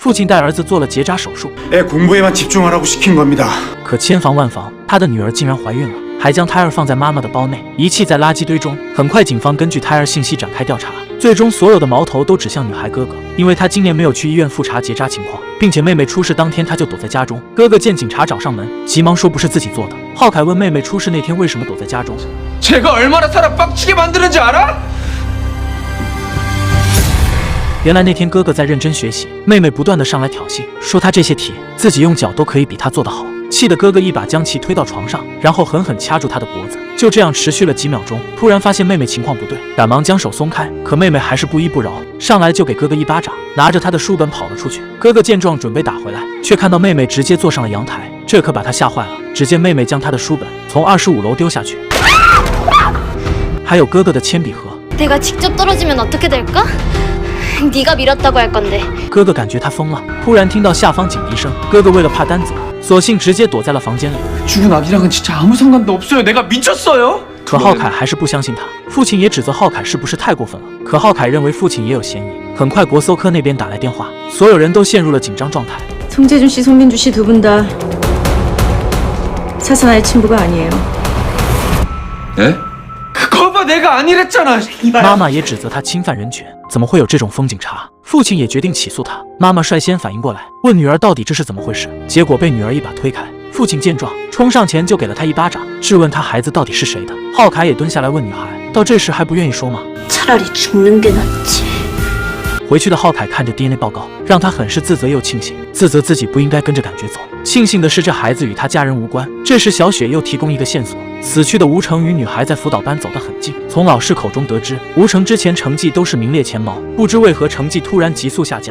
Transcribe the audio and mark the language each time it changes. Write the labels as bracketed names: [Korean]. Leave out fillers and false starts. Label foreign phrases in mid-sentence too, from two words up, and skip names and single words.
[Chinese] 父亲带儿子做了结扎手术， [Korean] 애 공부에만 집중하라고 시킨 겁니다. [Chinese] 可千防万防，他的女儿竟然怀孕了，还将胎儿放在妈妈的包内，遗弃在垃圾堆中。很快，警方根据胎儿信息展开调查，最终所有的矛头都指向女孩哥哥，因为他今年没有去医院复查结扎情况，并且妹妹出事当天他就躲在家中。哥哥见警察找上门，急忙说不是自己做的。浩凯问妹妹出事那天为什么躲在家中， [Korean] 제가 얼마나 사람 빡치게 만드는지 알아? [Chinese] 原来那天哥哥在认真学习，妹妹不断的上来挑衅，说他这些题自己用脚都可以比他做得好，气得哥哥一把将其推到床上，然后狠狠掐住他的脖子。就这样持续了几秒钟，突然发现妹妹情况不对，赶忙将手松开，可妹妹还是不依不饶，上来就给哥哥一巴掌，拿着他的书本跑了出去。哥哥见状准备打回来，却看到妹妹直接坐上了阳台，这可把他吓坏了。只见妹妹将他的书本从25楼丢下去，还有哥哥的铅笔盒。 [Korean] 내가 직접 떨어지면 어떻게 될까? 네가 밀었다고 할 건데. [Chinese] 哥哥感觉他疯了，突然听到下方警笛声，哥哥为了怕担责，索性直接躲在了房间里。 [Korean] 죽은 아기랑은 진짜 아무 상관도 없어요. 내가 미쳤어요. [Chinese] 可浩凯还是不相信他，父亲也指责浩凯是不是太过分了。可浩凯认为父亲也有嫌疑。很快，国搜科那边打来电话，所有人都陷入了紧张状态。 [Korean] 송재준 씨, 송민주 씨 두 분 다 사산아의 친부가 아니에요. 예? 거봐 내가 아니랬잖아. [Chinese] 妈妈也指责他侵犯人权，怎么会有这种疯警察？父亲也决定起诉他。妈妈率先反应过来，问女儿到底这是怎么回事，结果被女儿一把推开。父亲见状，冲上前就给了他一巴掌，质问他孩子到底是谁的。浩凯也蹲下来问女孩，到这时还不愿意说吗？ [Korean] 차라리 죽는 게 낫지. [Chinese] 回去的浩凯看着 DNA 报告，让他很是自责又庆幸，自责自己不应该跟着感觉走，庆幸的是这孩子与他家人无关。这时小雪又提供一个线索，死去的吴成与女孩在辅导班走得很近，从老师口中得知，吴成之前成绩都是名列前茅，不知为何成绩突然急速下降。